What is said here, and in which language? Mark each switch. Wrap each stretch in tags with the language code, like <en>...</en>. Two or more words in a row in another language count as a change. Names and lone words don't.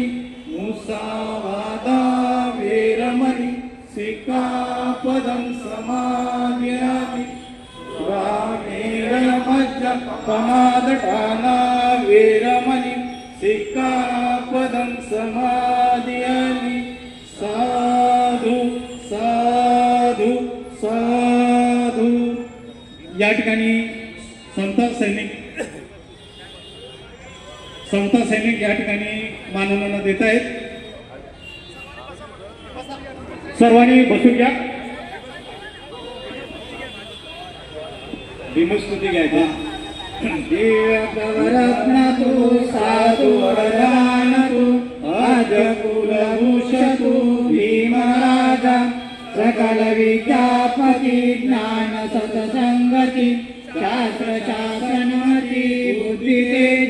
<pi>मुसावादा वेरमणि सिक्खापदं समादयामि। प्रमादठाना वेरमणि सिक्खापदं समादयामि। साधु साधु साधु।</pi> <mr>या ठिकाणी समता सैनिक या ठिकाणी मानवंदना देत आहेत। सर्वांनी बसून घ्या। भीमस्तुती घ्यायचा। देवरत्नतु साधु वरदानतु अजकुलभूषतु भीमराजा। सकल विद्यापति ज्ञान सत्संगति शास्त्र शासनमति बुद्धि तेज।</mr>